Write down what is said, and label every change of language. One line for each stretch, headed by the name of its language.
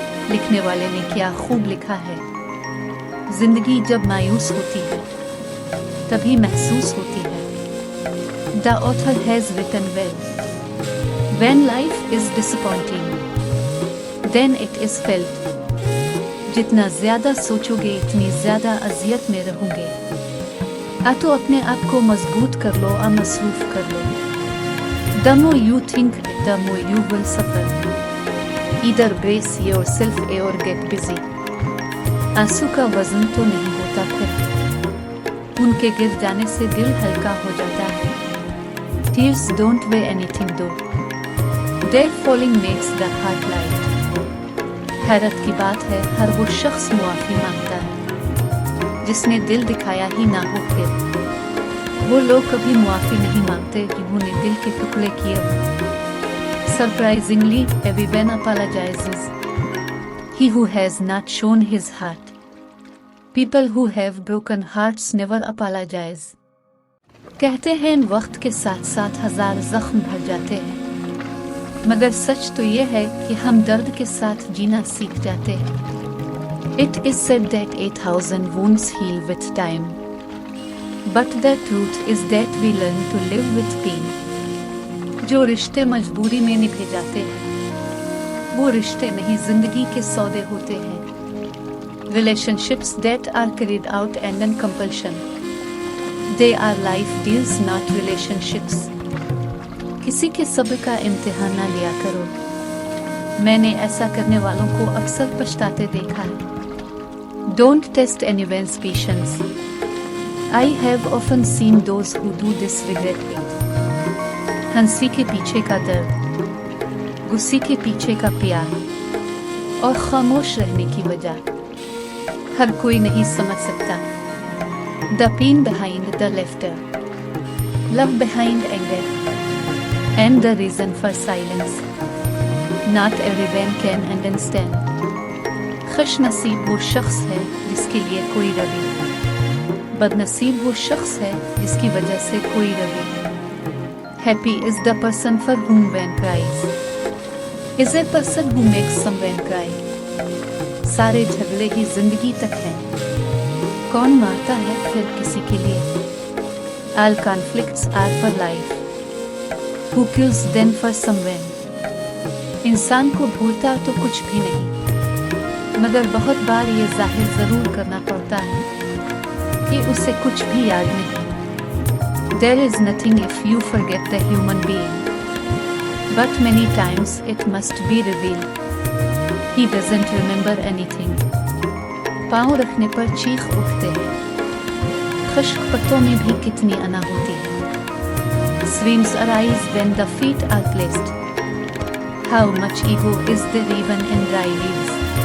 Hindi: लिखने वाले ने क्या खूब लिखा है। जिंदगी जब मायूस होती है तभी महसूस होती है।
English: The author has written well. When life is disappointing, then it is felt.
Hindi: जितना ज्यादा सोचोगे इतनी ज्यादा अजियत में रहोगे। आ तो अपने आप को मजबूत कर लो और मसरूफ कर लो।
English: The more you think, the more you will suffer. Either brace yourself or get busy.
Hindi: आंसू का वजन तो नहीं होता फिर, उनके गिर जाने से दिल हल्का हो जाता है।
English: Tears don't weigh anything though. Their falling makes the heart light.
Hindi: हैरत की बात है हर वो शख्स मुआफ़ी मांगता है जिसने दिल दिखाया ही ना हो। फिर वो लोग कभी मुआफ़ी नहीं मांगते जिन्होंने दिल के टुकड़े किए हों।
English: Surprisingly, everyone apologizes. He who has not shown his heart. People who have broken hearts never apologize.
Hindi: कहते हैं वक्त के साथ साथ हजार जख्म भर जाते हैं, मगर सच तो ये है कि हम दर्द के साथ जीना सीख जाते हैं।
English: It is said that 8,000 wounds heal with time, But the truth is that we learn to live with pain.
Hindi: जो रिश्ते मजबूरी में निभे जाते हैं वो रिश्ते नहीं जिंदगी के सौदे होते हैं.
English: Relationships that are carried out under compulsion. They are life deals, not relationships.
Hindi: किसी के सब्र का इम्तिहान ना लिया करो. मैंने ऐसा करने वालों को अक्सर पछताते देखा है.
English: Don't test anyone's patience. I have often seen those who do this regret it.
Hindi: हंसी के पीछे का दर्द, गुस्से के पीछे का प्यार और खामोश रहने की वजह हर कोई नहीं समझ सकता.
English: The pain behind the laughter, love behind anger, and the reason for silence. Not everyone can understand.
Hindi: खुश नसीब वो शख्स है जिसके लिए कोई रवि, बदनसीब वो शख्स है जिसकी वजह से कोई Ravi.
English: Happy is the person for whom one cries. Is a person who makes someone cry.
Hindi: सारे झगड़े ही जिंदगी तक हैं. कौन मारता है फिर किसी के लिए?
English: All conflicts are for life. Who kills them for someone?
Hindi: इंसान को भूलता तो कुछ भी नहीं, मगर बहुत बार ये जाहिर जरूर करना पड़ता है कि उसे कुछ भी याद नहीं.
English: There is nothing if you forget the human being, but many times it must be revealed. He doesn't remember anything.
Hindi: पाँव रखने पर चीख उठते हैं. खुश्क पत्तों में भी कितनी अना होती है.
English: Streams arise when the feet are placed. How much ego is there even in dry leaves?